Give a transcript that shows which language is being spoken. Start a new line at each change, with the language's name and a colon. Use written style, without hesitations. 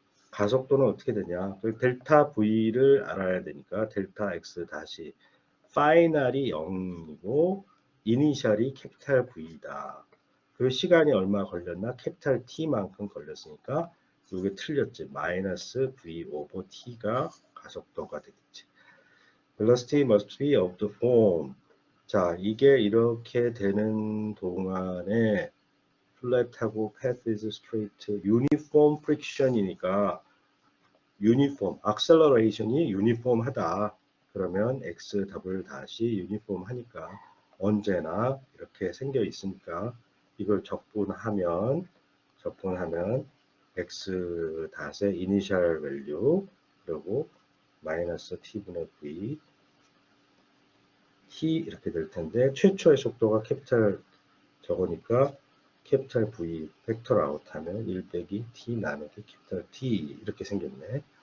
Korean: 가속도는 어떻게 되냐? 델타 V를 알아야 되니까 델타 X 다시 파이널이 0이고 이니셜이 캐피탈 V다. 그 시간이 얼마 걸렸나? 캐피탈 T만큼 걸렸으니까 이게 틀렸지. 마이너스 V 오버 T가 가속도가 되겠지.
English: Velocity must be of the form.
Korean: 자, 이게 이렇게 되는 동안에 flat하고
English: path is straight,
Korean: uniform friction이니까 uniform, acceleration이 uniform하다. 그러면 x 더블 다시 uniform 하니까 언제나 이렇게 생겨 있으니까 이걸 적분하면 x 닷의 initial value 그리고 마이너스 t분의 v t 이렇게 될 텐데 최초의 속도가 캐피탈 저거니까 캐피탈 V 팩터 아웃 하면 1 빼기 t 나누기 캐피탈 T 이렇게 생겼네.